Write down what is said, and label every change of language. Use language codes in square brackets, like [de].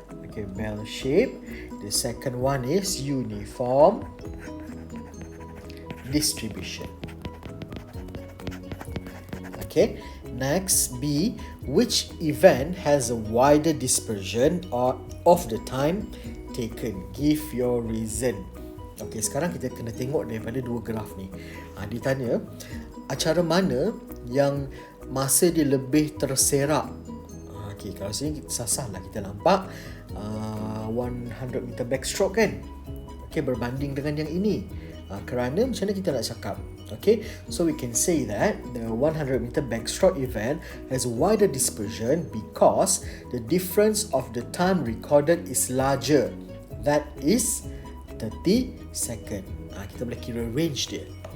[en] Okay, bell shape. The second one is uniform distribution. Okay, next, B, which event has a wider dispersion or of the time taken? [ms] Give your reason. Okay, sekarang kita kena tengok daripada dua graf ni. Dia tanya, acara mana yang masa dia lebih terserak? Okay, kalau sini sasar lah kita nampak 100 meter backstroke kan? Okay, berbanding dengan yang ini. Kerana macam mana kita nak cakap? [en] Okay, so we can say that the 100 meter backstroke event has a wider dispersion because the difference of the time recorded is larger. [ms] That is 30 second. Kita boleh kira range dia.